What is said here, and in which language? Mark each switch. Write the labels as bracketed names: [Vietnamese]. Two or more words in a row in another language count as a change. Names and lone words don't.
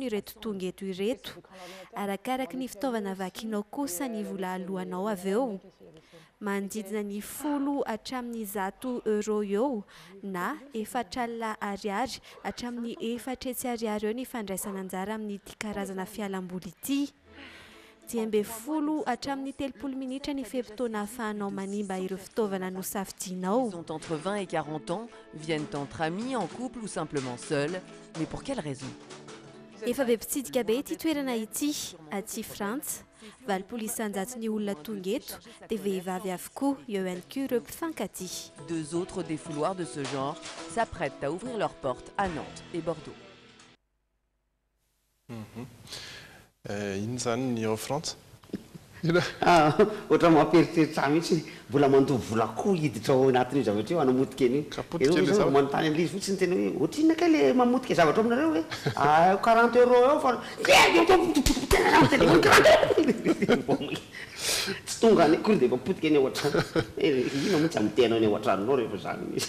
[Malagasy] ireto tonga eto ireto arakaraka ny fitaovana vakinao kosa ny vola alohanao avy eo manodidina ny 10 hatramin'ny 100 euro eo na 400 ariary hatramin'ny 400 ariary eo ny fandraisana anjara amin'ity karazana fialamboly ity 10 hatramin'ny 30 minitra ny fepitoana ahafahanao manimba ireo fitaovana no safidinao. [French] Sont entre 20 et 40 ans, viennent entre amis, en couple ou simplement seuls. Mais pour quelle raison? [Malagasy] Efa be mpitsidika be ity toerana ity aty Frantsa. 20 isan-jato ny olona tonga eto dia vehivavy avokoa eo ihany koa ireo mpifankatia. [French] Deux autres défouloirs de ce genre s'apprêtent à ouvrir leurs portes à Nantes et Bordeaux. [Malagasy] Iny zany ny ao Frantsa ohatra mampieritreritra mihitsy mbola mandoa vola koa hiditra ao anatin'io zavatra io anamotika eny manontany an'ilay fotsiny tena hoe ohatra inona ka le mamotika zavatra aminareo hoe 40 euro eo fa tsy tonga any kory dia mapotika eny ao an-trano ina moa tsy amitenao eny ao an-tranonao rehefa zany misy